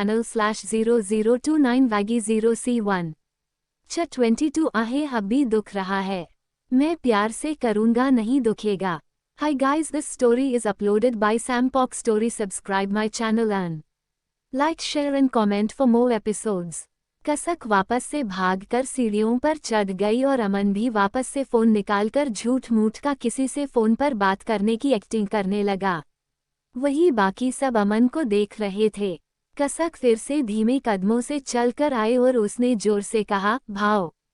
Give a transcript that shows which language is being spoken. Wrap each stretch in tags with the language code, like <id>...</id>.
<hi>https://whatsapp.com/channel/0029vaggy0c1 22 आहे hubby दुख रहा है, मैं प्यार से करूँगा नहीं दुखेगा।</hi> <en>Hi guys, this story is uploaded by Sampok Story. Subscribe my channel and like, share and comment for more episodes.</en> <hi>कसक वापस से भागकर सीढ़ियों पर चढ़ गई और अमन भी वापस से फोन निकालकर झूठ मूठ का किसी से फोन पर बात करने की एक्टिंग करने लगा। वही बाकी सब अमन को देख रहे थे। कसक फिर से धीमे कदमों से चलकर आए और उसने जोर से कहा, भाओ।</hi>